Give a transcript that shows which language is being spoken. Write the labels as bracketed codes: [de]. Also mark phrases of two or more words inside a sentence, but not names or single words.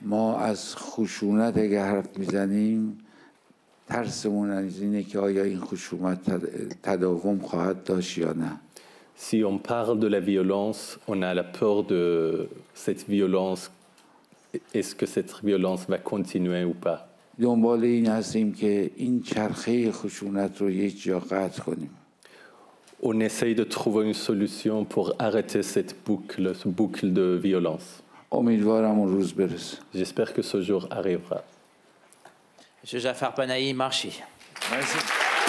[fr] Si on parle de la violence, on a la peur de cette violence. Est-ce que cette violence va continuer ou pas? [fa] دنبال این هستیم که این چرخه خشونت رو یک جا قطع کنیم. [fr] On essaye de trouver une solution pour arrêter cette boucle de violence. [fa] امیدوارم اون روز برسه. [fr] J'espère que ce jour arrivera. Monsieur Jafar Panahi, Marchi. Merci.